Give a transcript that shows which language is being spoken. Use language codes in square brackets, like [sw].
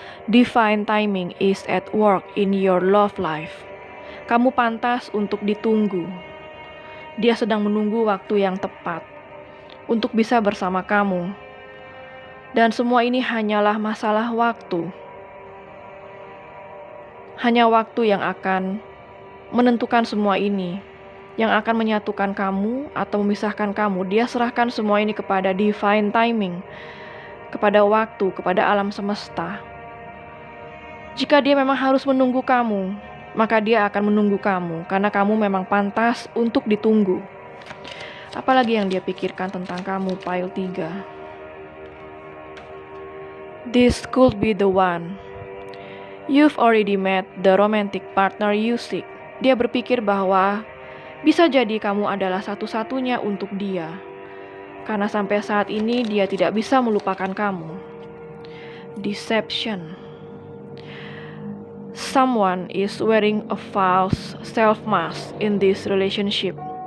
[en] Divine timing is at work in your love life. [id] Kamu pantas untuk ditunggu. Dia sedang menunggu waktu yang tepat untuk bisa bersama kamu. Dan semua ini hanyalah masalah waktu. Hanya waktu yang akan menentukan semua ini, yang akan menyatukan kamu atau memisahkan kamu. Dia serahkan semua ini kepada divine timing, kepada waktu, kepada alam semesta. Jika dia memang harus menunggu kamu, maka dia akan menunggu kamu, karena kamu memang pantas untuk ditunggu. Apalagi yang dia pikirkan tentang kamu, pile 3. [en] This could be the one. You've already met the romantic partner you seek. [id] Dia berpikir bahwa bisa jadi kamu adalah satu-satunya untuk dia, karena sampai saat ini dia tidak bisa melupakan kamu. [en] Deception. Someone is wearing a false self-mask in this relationship.